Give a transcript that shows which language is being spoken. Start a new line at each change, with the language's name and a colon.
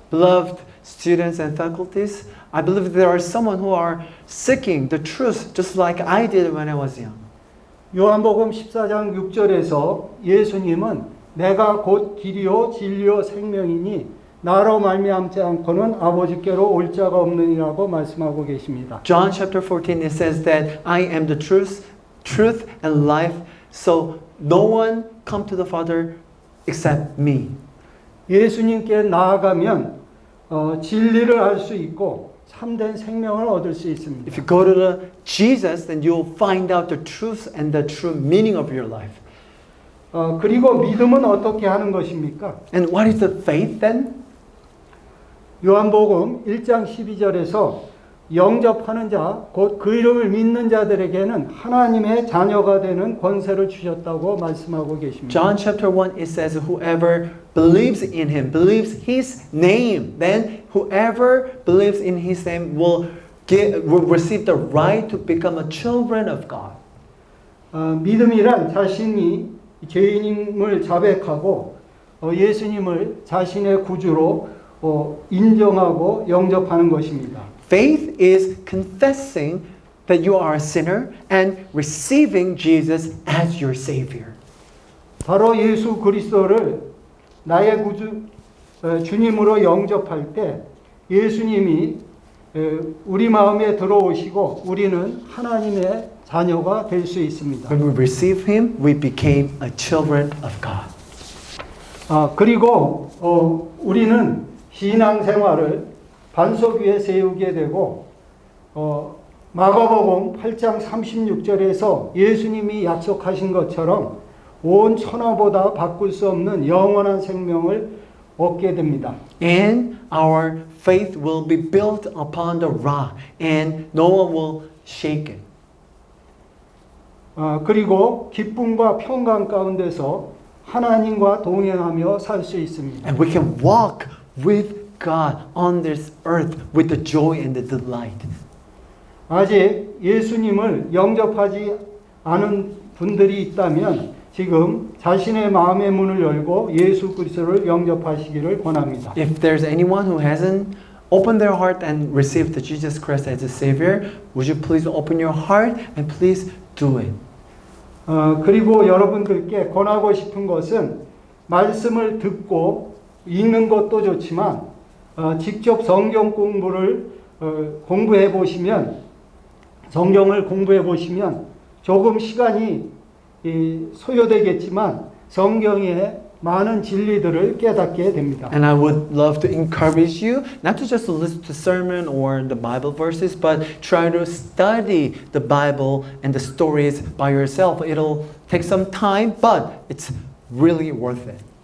English: Beloved students and faculties, I believe there are someone who are seeking the truth just like I did when I was young.
Korean: 요한복음 14장 6절에서 예수님은 내가 곧 길이요 진리요 생명이니 나로 말미암지 않고는 아버지께로 올 자가 없느니라고 말씀하고 계십니다.
English: John chapter 14 it says that I am the truth and life, so no one come to the Father except me.
Korean: 예수님께 나아가면 진리를 알 수 있고 참된 생명을 얻을 수 있습니다.
English: If you go to the Jesus, then you'll find out the truth and the true meaning of your life.
Korean: 그리고 믿음은 어떻게 하는 것입니까?
English: And what is the faith then?
Korean: 요한복음 1장 12절에서 영접하는 자, 곧 그 이름을 믿는 자들에게는 하나님의 자녀가 되는 권세를 주셨다고 말씀하고 계십니다.
English: John chapter 1 it says whoever believes in him, believes his name, then whoever believes in his name will receive the right to become a children of God.
Korean: 믿음이란 자신이 죄인임을 자백하고 예수님을 자신의 구주로 인정하고 영접하는 것입니다.
English: Faith is confessing that you are a sinner and receiving Jesus as your Savior.
Korean: 바로 예수 그리스도를 나의 구주 주님으로 영접할 때 예수님이 우리 마음에 들어오시고 우리는 하나님의 자녀가 될 수 있습니다.
English: When we receive Him, we became a children of God.
Korean: 그리고 우리는 신앙생활을 반석 위에 세우게 되고 마가복음 8장 36절에서 예수님이 약속하신 것처럼 온 천하보다 바꿀 수 없는 영원한 생명을 얻게 됩니다.
English: And our faith will be built upon the rock, and no one will shake it.
Korean: 그리고 기쁨과 평강 가운데서 하나님과 동행하며 살 수 있습니다.
English: And we can walk with God on this earth with the joy and the delight.
Korean: 아직 예수님을 영접하지 않은 분들이 있다면 지금 자신의 마음의 문을 열고 예수 그리스도를 영접하시기를 권합니다.
English: If there's anyone who hasn't opened their heart and received the Jesus Christ as a Savior, would you please open your heart and please do it?
Korean: 그리고 여러분들께 권하고 싶은 것은 말씀을 듣고 읽는 것도 좋지만 직접 성경 공부를 공부해 보시면 성경을 공부해 보시면 조금 시간이 소요되겠지만 성경의 많은 진리들을 깨닫게 됩니다.
English: And I would love to encourage you not to just listen to sermon or the Bible verses, but try to study the Bible and the stories by yourself. It'll take some time, but it's really worth it.